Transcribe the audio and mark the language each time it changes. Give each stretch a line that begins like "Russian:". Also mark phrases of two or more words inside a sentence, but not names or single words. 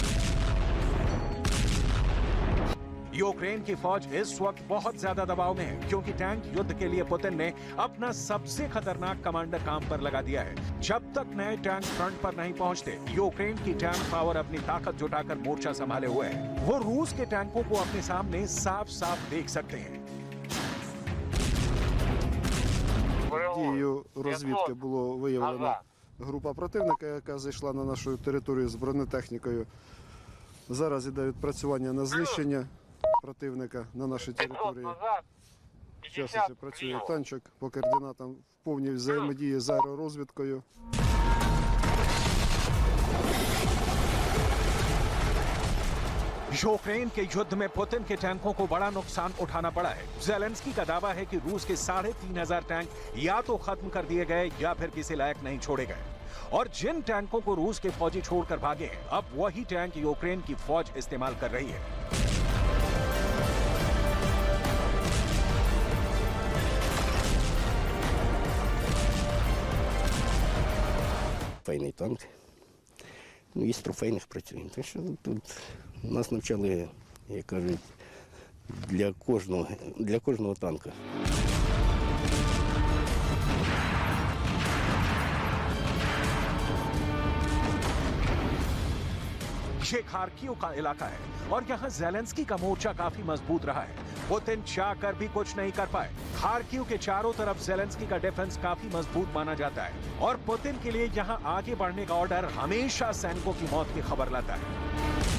Hindi: यूक्रेन की फौज इस वक्त बहुत ज्यादा दबाव में है, क्योंकि टैंक युद्ध के लिए पुतिन ने अपना सबसे खतरनाक कमांडर काम पर लगा दिया है। जब तक नए टैंक फ्रंट पर नहीं पहुंचते, यूक्रेन की
English: tank power
Hindi: अपनी ताकत जुटाकर मोर्चा संभाले हुए है। वो रूस के टैंकों को अपने सामने साफ साफ देख सकते हैं।
Ukrainian: Дією розвідки було виявлено група противника, яка зайшла на нашу територію з бронетехнікою. Зараз іде відпрацювання на знищення противника на нашій території. Зараз ось працює танчик по координатам в повній взаємодії з аеророзвідкою.
Hindi: यूक्रेन के युद्ध में पुतिन के टैंकों को बड़ा नुकसान उठाना पड़ा है। जेलेंस्की का दावा है कि रूस के 3,500 टैंक या तो खत्म कर दिए गए या फिर किसी लायक नहीं छोड़े गए। और जिन टैंकों को रूस के फौजी छोड़कर भागे हैं, अब वही टैंक यूक्रेन की फौज इस्तेमाल कर रही है।
Ukrainian: Трофейний танк. Ну, із трофейних працюємо. Так що тут нас навчали, як кажуть, для кожного танка.
Hindi: ये खार्किव का इलाका है और यहाँ जेलेंस्की का मोर्चा काफी मजबूत रहा है। पुतिन चाह कर भी कुछ नहीं कर पाए। खार्किव के चारों तरफ जेलेंस्की का डिफेंस काफी मजबूत माना जाता है और पुतिन के लिए यहाँ आगे बढ़ने का ऑर्डर हमेशा सैनिकों की मौत की खबर लाता है।